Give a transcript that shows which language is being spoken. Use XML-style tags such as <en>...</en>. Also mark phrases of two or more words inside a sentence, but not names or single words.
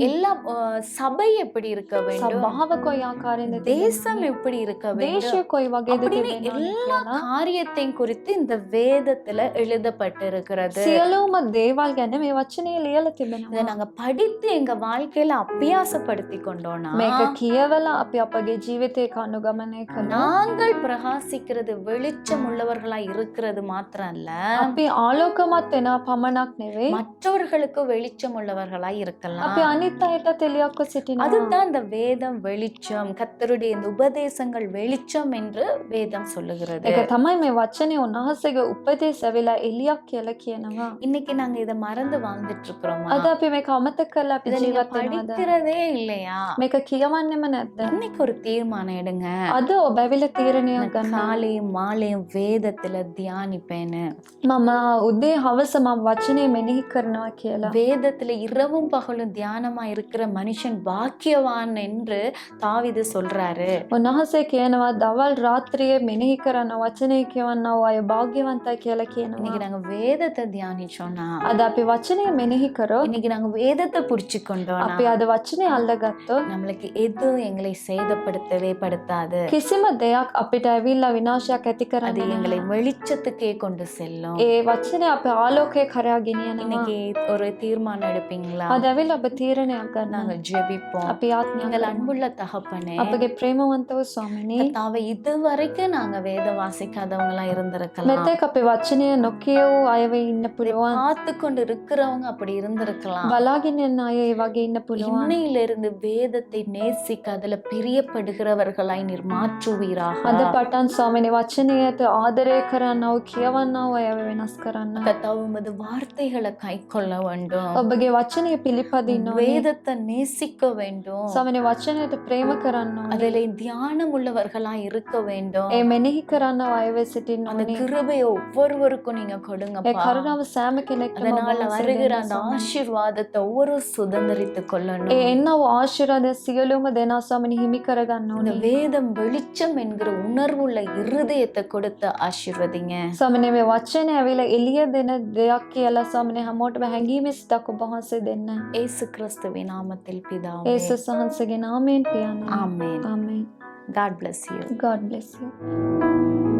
<ta>எல்லா சபை எப்படி இருக்க வேண்டும்,</ta> <si>සභාව කොයි ආකාරයෙන්ද</si> <ta>தேசம் எப்படி இருக்க வேண்டும்,</ta> <si>දේශය කොයි වගේද</si> <ta>அப்படின்னு</ta> <si>තිබෙන්න ඕනි</si> <ta>எல்லா</ta> <si>කියලා</si> <ta>காரியத்தையும் குறித்து இந்த வேதத்துல எழுதப்பட்டிருக்கிறது.</ta> <si>සියලුම දේවල් ගැන මේ වචනේ ලියලා</si> <ta>இதை</ta> <si>තිබෙනවා.</si> <ta>நாங்க படித்து எங்க வாழ்க்கையில அபியாசப்படுத்தி கொண்டோம்னா</ta> <si>මේක කියවලා අපි අපගේ ජීවිතේ අනුගමනය කළා.</si> <ta>நாங்கள் பிரகாசிக்கிறது வெளிச்சம் உள்ளவர்களா இருக்கிறது மாத்திரம் இல்ல,</ta> <si>අපි ආලෝකමත් වෙනා පමණක් නෙවෙයි,</si> <ta>மற்றவர்களுக்கு வெளிச்சம் உள்ளவர்களா இருக்கலாம்.</ta> <si>අපි අනිත් අයටත් එළියක්ව සිටිනවා.</si> <ta>அதுதான் இந்த வேதம் வெளிச்சம், கர்த்தருடைய இந்த உபதேசங்கள் வெளிச்சம் என்று வேதம் சொல்லுகிறது.</ta> <si>ඒක තමයි මේ වචනේ උන්වහන්සේගේ උපදේශ ඇවිලා එළියක් කියලා කියනවා.</si> <ta>இன்னைக்கு நாங்க இதை மறந்து வாழ்ந்துட்டு இருக்கிறோமா?</ta> <si>අද අපි මේක අමතක කරලා අපි</si> <ta>இதை நீங்க</ta> <si>ජීවත් වෙනවද?</si> <ta>படிக்கிறதே இல்லையா?</ta> <si>මේක කියවන්නෙම නැද්ද?</si> <ta>இன்னைக்கு ஒரு தீர்மானம் எடுங்க,</ta> <si>අද ඔබ ඇවිල්ලා තීරණයක් ගන්න.</si> <ta>காலையும் மாலையும் வேதத்துல தியானிப்பேன்னு.</ta> <si>මම උදේ හවස මම වචනේ මෙනෙහි කරනවා කියලා.</si> <ta>வேதத்துல இரவும் பகலும் தியானமா இருக்கிற மனுஷன் பாக்கியவான் என்று தாவீது சொல்றாரு.</ta> <si>උන්වහන්සේ කියනවා දවල් රාත්‍රියේ මෙනෙහි කරන වචනේ කියවන්නව අය භාග්‍යවන්තයි කියලා කියනවා.</si> <ta>இன்னைக்கு நாங்க வேதத்தை தியானிச்சோம்னா,</ta> <si>අද අපි වචනේ මෙනෙහි කරොත්,</si> <ta>இன்னைக்கு நாங்க வேதத்தை புடிச்சு கொண்டோம்னா,</ta> <si>අපි අද වචනේ අල්ලගත්තොත්</si> <ta>நம்மளுக்கு எதுவும் எங்களை சேதப்படுத்தவே படுத்தாது.</ta> <si>කිසිම දෙයක් අපිට ඇවිල්ලා විනාශයක් ඇති</si> <ta>அது</ta> <si>කරන්නේ</si> <ta>எங்களை</ta> <si>නැහැ.</si> <ta>வெளிச்சத்துக்கே கொண்டு செல்லும்.</ta> <si>ඒ වචනේ අපේ ආලෝකයේ කරා ගෙනියනවා.</si> <ta>இன்னைக்கு ஒரு தீர்மானம் எடுப்பீங்களா?</ta> <si>අද ඇවිල්ලා ඔබ තීරණයක් ගන්න.</si> <ta>நாங்க ஜெபிப்போம்.</ta> <si>අපි ආත්මය</si> <ta>எங்கள்</ta> <si>කරමු.</si> <ta>அன்புள்ள தகப்பனே,</ta> <si>අපගේ ප්‍රේමවන්ත වූ ස්වාමිනේ,</si> <ta>கர்த்தாவே, இதுவரைக்கும் நாங்க வேதம் வாசிக்காதவங்களா இருந்திருக்கலாம்.</ta> <si>මෙතෙක් අපේ වචනය නොකියවූ අයව ඉන්න පුළුවන්.</si> <ta>பார்த்து கொண்டு இருக்கிறவங்க அப்படி இருந்திருக்கலாம்.</ta> <si>බලාගෙන යන අය ඒ වගේ ඉන්න පුළුවන්.</si> <ta>இன்னையிலிருந்து வேதத்தை நேசிக்க அதுல பிரியப்படுகிறவர்களாய் நீர் மாற்றுவீராக.</ta> <si>අද පටන් ස්වාමිනේ වචනයට ආදරය කරන්නව කියවන්නව අයව වෙනස් කරන්න.</si> <ta>கர்த்தாவே, உமது வார்த்தைகளை கை கொள்ள வேண்டும்.</ta> <si>ඔබගේ වචනය පිළිපදින්න ඕනේ.</si> <ta>வேதத்தை நேசிக்க வேண்டும்.</ta> <si>ස්වාමිනේ වචනයට ප්‍රේම කරන්න ඕනේ.</si> <ta>அதிலே தியானம் உள்ளவர்களாய் இருக்க வேண்டும்.</ta> <si>ඒ මෙනෙහි කරන්නව අයව සිටින්න</si> <ta>அந்த</ta> <si>ඕනේ.</si> <ta>கிருபையை ஒவ்வொருவருக்கும் நீங்க</ta> <si>ඒ</si> <ta>கொடுங்கப்பா.</ta> <si>කරුණාව සෑම කෙනෙක්ටම</si> <ta>அதனால</ta> <si>ඔබ</si> <ta>வருகிற</ta> <si>දෙන්න</si> <ta>அந்த</ta> <si>ස්වාමී.</si> <ta>ஆசீர்வாதத்தை ஒவ்வொரு சுதந்திரித்துக் கொள்ளணும்.</ta> <si>ඒ එන්නව ආශිර්වාදය සියලුම දෙනා ස්වාමිනේ හිමි කරගන්න</si> <ta>இந்த</ta> <si>ඕනේ.</si> <ta>வேதம் வெளிச்சம் என்கிற உணர்வுள்ள இருதயத்தை கொடுத்து ஆசீர்வதிங்க.</ta> <si>ස්වාමිනේ මේ වචනය ඇවිල්ලා එළිය දෙන දෙයක් කියලා ස්වාමිනේ හැමෝටම හැඟීමෙන් සිතක් ඔබ වහන්සේ දෙන්න.</si> <ta>இயேசு கிறிஸ்துவின் நாமத்தில் பிதாவே.</ta> <si>ඒසුස් වහන්සේගේ නාමයෙන් පියාණන්.</si> <ta>ஆமென்.</ta> <si>ආමේන්.</si> <en>God bless you. God bless you.</en>